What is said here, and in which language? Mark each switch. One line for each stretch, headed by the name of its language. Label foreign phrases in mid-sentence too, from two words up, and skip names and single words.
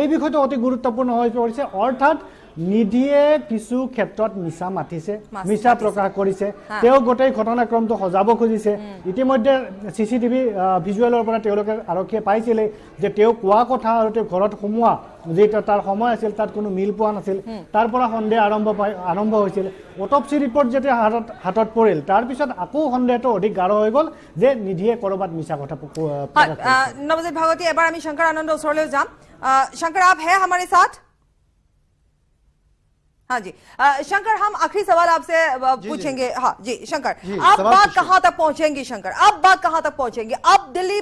Assamese: বিষয়টো অতি গুৰুত্বপূৰ্ণ হৈ পৰিছে অৰ্থাৎ নিধিয়ে কিছু ক্ষেত্ৰত মিছা মাতিছে মিছা প্ৰকাশ কৰিছে তেওঁ গোটেই ঘটনাক্ৰমটো সজাব খুজিছে ইতিমধ্যে চিচিটিভি ভিজুৱেলৰ পৰা তেওঁলোকে আৰক্ষীয়ে পাইছিলে যে তেওঁ কোৱা কথা আৰু তেওঁ ঘৰত সোমোৱা যেটা তাৰ সময় আছিল তাত কোনো মিল পোৱা নাছিল তাৰ পৰা সন্দেহ আৰম্ভ হৈছিল অটপসি ৰিপৰ্ট যেতিয়া হাতত পৰিল তাৰ পিছত আকৌ সন্দেহটো অধিক গাঢ় হৈ গ'ল যে নিধিয়ে কৰবাত মিছা কথা
Hindi: नवजीत भागवती एक बार हम शंकर आनंद ओसरले जाम शंकर आप हैं हमारे साथ हाँ जी शंकर हम आखिरी सवाल आपसे पूछेंगे हाँ जी शंकर अब बात कहाँ तक पहुंचेंगी शंकर अब बात कहाँ तक पहुंचेंगी अब दिल्ली